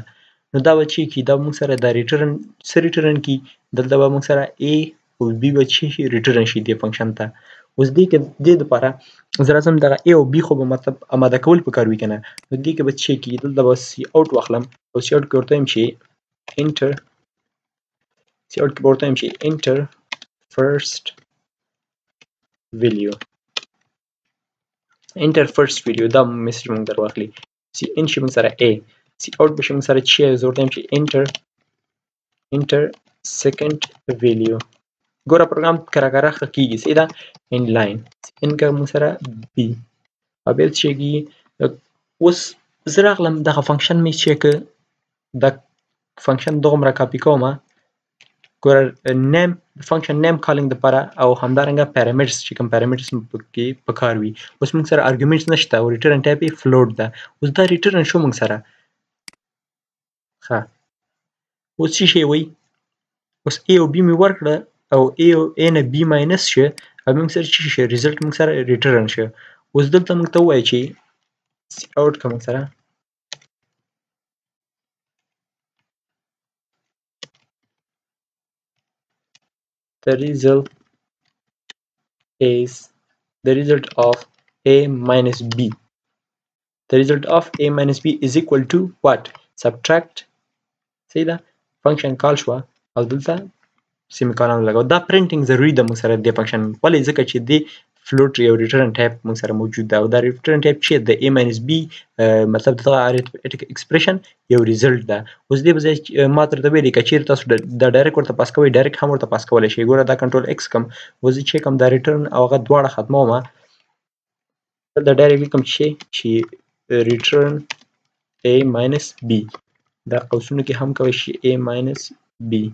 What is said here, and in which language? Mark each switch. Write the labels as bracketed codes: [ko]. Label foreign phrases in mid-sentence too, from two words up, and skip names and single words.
[ps] نو دا به چې کي دا موږ سره د ریټرن څه ریټرن کي دلته به موږ سره a او b به چې ریټرن شي دې فنکشن ته. اوس دې کې دې دپاره زه راځم دغه a او b خو به مطلب اماده کول پکار وي که نه. نو دې کې به څه کي دلته به سی اوټ واخلم او سی اوټ کې ورته وایم چې انټر سی اوټ کې به ورته وایم چې انټر [en] first value enter first value دا میسج موږ در واخلي سی ان شي موږ سره a سی اوټ به شي موږ سره چې زه ورته [ps] وایم چې [en] enter second value [ps] ګوره پروګرام کره ښه کېږي څه ده ان لاین ان که موږ سره b او بیا څه کېږي اوس زه راغلم دغه فنکشن مې چې که دا فنکشن دغومره کاپي کومه ګوره نیم فنکشن نیم کالینګ دپاره او همدارنګه پیرامیټرز چې کوم پیرامیټرز پکې پکار وي اوس موږ سره ارګومنټس نشته او ریټرن ټایپ یې فلوټ ده اوس دا ریټرن شو موږ سره ښه اوس څه شی وایي اوس A او B مې ورکړه او A نه B ماینس شه او موږ سره څه شي ریزلټ موږ سره ریټرن شه اوس دلته موږ ته ووایي چې سی اوټ که موږ سره [en] the result is the result of A minus B. The result of A minus B is equal to what? Subtract. See that? Function call [ps] شوه او دلته سیمیکولن لګاو دا پرنټینګ ضروري ده موږ سره د فنکشن ولې ځکه چې د فلوټ یو ریټرن ټایپ موږ سره موجود ده او دا ریټرن ټایپ چې د [en] A minus B [ps] مطلب دغه اریتمټیک ایکسپریشن یو ریزلټ ده اوس دې په ځای ما درته ویلي که چیرې تاسو دا ډایرکټ ورته پاس کوئ ډایرکټ هم ورته پاس کولی شئ ګوره دا کنټرول ایکس کوم اوس زه چې کوم دا ریټرن او هغه دواړه ختمومه دلته ډایرکټ لیکم چې ریټرن [en] A minus B [ps] دا قوسونو کې هم کولی شي [en] A minus B